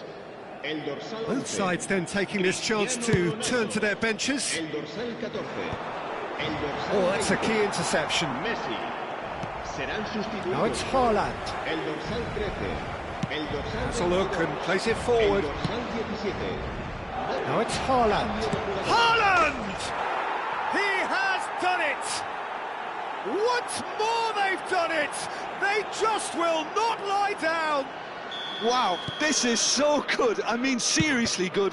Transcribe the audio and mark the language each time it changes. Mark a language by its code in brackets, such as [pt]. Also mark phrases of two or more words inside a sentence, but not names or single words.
[es] El dorsal 11. [en] Both sides then taking this chance to turn to their benches. [es] El dorsal 14. El dorsal [en] Oh, that's a [es] 20. [en] key interception. [es] Messi. Serán sustituidos. [en] Now it's Haaland. [es] El dorsal 13. El dorsal [en] Has a look [es] 22. [en] and plays it [es] El [en] forward. [es] dorsal 17. [en] Now it's Haaland. Haaland! He has done it! Once more they've done it! They just will not lie down! Wow, this is so good. I mean, seriously good.